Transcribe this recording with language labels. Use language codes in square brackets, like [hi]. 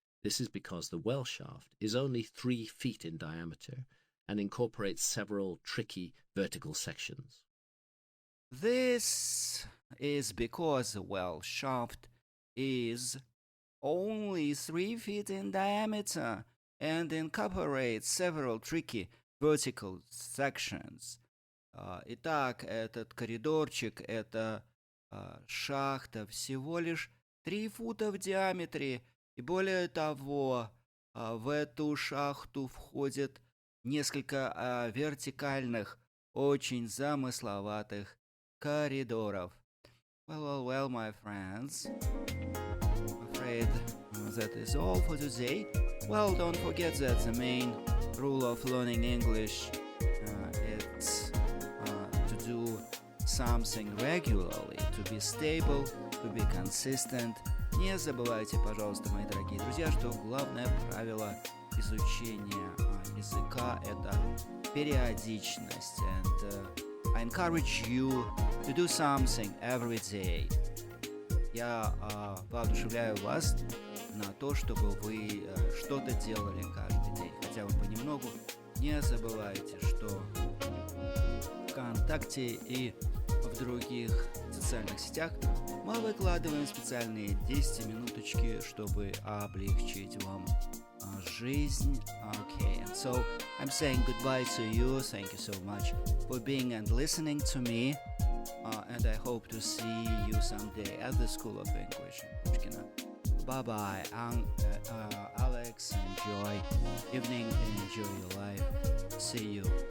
[en] This is because the well shaft is only 3 feet in diameter and incorporates several tricky vertical sections. This is because the well shaft is only 3 feet in diameter and incorporates several tricky vertical sections. [ru] Итак, этот коридорчик, эта шахта всего лишь 3 фута в диаметре, и более того, в эту шахту входит несколько вертикальных, очень замысловатых коридоров. [en] Well, my friends, I'm afraid that is all for today. Well, don't forget that the main rule of learning English is to do something regularly, to be stable, to be consistent. [ru] Не забывайте, пожалуйста, мои дорогие друзья, что главное правило изучения языка — это периодичность. [en] And I encourage you to do something every day. [ru] Я воодушевляю вас на то, чтобы вы что-то делали каждый день, хотя бы понемногу. Не забывайте, что в ВКонтакте и в других социальных сетях мы выкладываем специальные 10-минуточки, чтобы облегчить вам жизнь. [en] Okay, and so I'm saying goodbye to you. Thank you so much for being and listening to me. And I hope to see you someday at the School of English in Pushkina. Bye-bye, Alex. Enjoy evening and enjoy your life. See you.